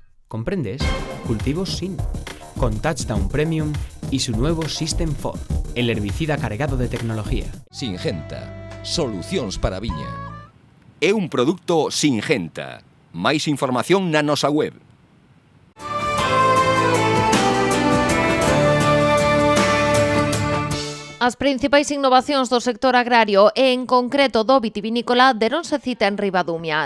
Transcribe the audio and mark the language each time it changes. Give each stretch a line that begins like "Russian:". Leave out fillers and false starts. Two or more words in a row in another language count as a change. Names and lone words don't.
Spanish: ¿Comprendes? Cultivos sin. Con Touchdown Premium y su nuevo System 4, el herbicida cargado de tecnología. Singenta.
Galician: Solucións para a viña. É un produto Singenta. Máis información na nosa web. As principais innovacións do sector agrario e, en concreto, do vitivinícola, deronse cita en Ribadumia.